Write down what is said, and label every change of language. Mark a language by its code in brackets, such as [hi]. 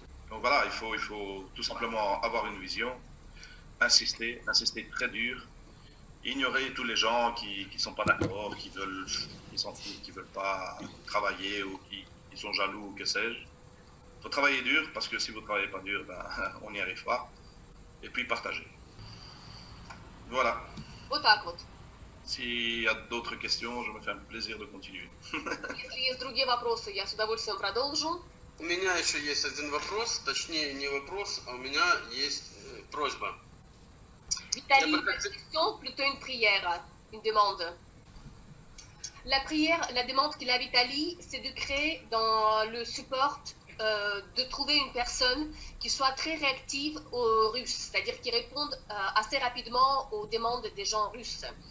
[fr] Donc voilà, il faut tout simplement avoir une vision, insister très dur, ignorer tous les gens qui ne sont pas d'accord, qui s'en foutent, qui ne veulent pas travailler ou qui sont jaloux ou que sais-je. Il faut travailler dur parce que si vous ne travaillez pas dur, ben, on n'y arrive pas. Et puis partager. Voilà. S'il y a d'autres questions, je me fais un plaisir de continuer. [ru] Если есть другие вопросы, я с удовольствием продолжу. У меня еще есть один вопрос, точнее не вопрос, а у меня есть просьба. [fr] Vitaly, une question, plutôt une prière, une demande. La demande qu'il a Vitaly, c'est de créer dans le support, de trouver une personne qui soit très réactive aux Russes, c'est-à-dire qui réponde assez rapidement aux demandes des gens russes.